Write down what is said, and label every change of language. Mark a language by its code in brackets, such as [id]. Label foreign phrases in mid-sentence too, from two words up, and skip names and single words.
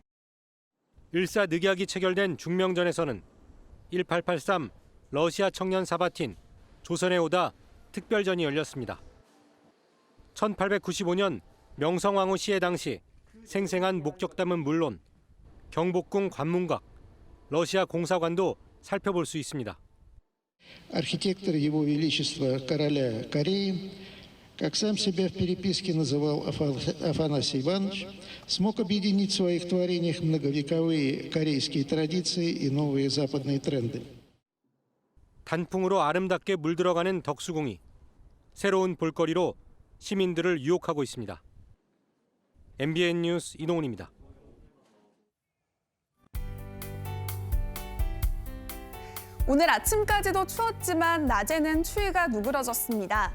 [ko] 일사늑약이 체결된 중명전에서는 1883 러시아 청년 사바틴 조선에 오다 특별전이 열렸습니다. 1895년 명성황후 시해 당시 생생한 목적담은 물론 경복궁 관문각, 러시아 공사관도 살펴볼 수 있습니다. [ru] Архитектор Его Величества короля Кореи, как сам себя в переписке называл Афанасий Иванович, смог объединить в своих творениях многовековые корейские традиции и новые западные тренды. [ko] 단풍으로 아름답게 물들어가는 덕수궁이 새로운 볼거리로 시민들을 유혹하고 있습니다. MBN 뉴스 이동훈입니다. 오늘 아침까지도 추웠지만 낮에는 추위가 누그러졌습니다.